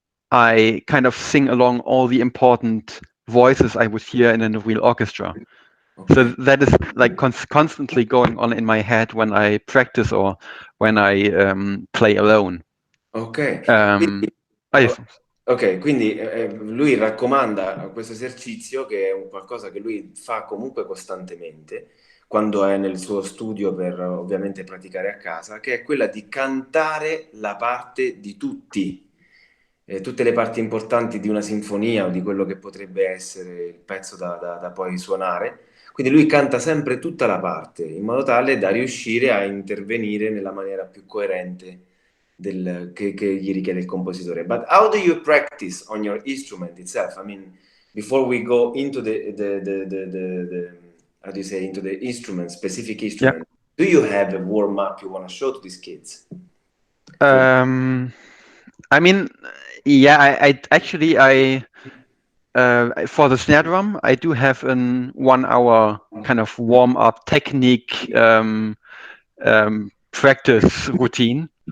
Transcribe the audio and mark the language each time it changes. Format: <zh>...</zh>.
<en>I kind of sing along all the important voices I would hear in a real orchestra. Okay. So that is like constantly going on in my head when I practice or when I play alone.</en> <it>Ok, quindi lui raccomanda questo esercizio che è un qualcosa che lui fa comunque costantemente quando è nel suo studio per ovviamente praticare a casa, che è quella di cantare la parte di tutte le parti importanti di una sinfonia o di quello che potrebbe essere il pezzo da poi suonare. Quindi lui canta sempre tutta la parte in modo tale da riuscire a intervenire nella maniera più coerente che gli richiede il compositore.</it> <en>But how do you practice on your instrument itself? I mean, before we go into the how do you say, into the instrument, specific instrument, do you have a warm up you want to show to these kids? I mean, yeah, I actually for the snare drum, I do have an 1 hour kind of warm up technique practice routine.</en>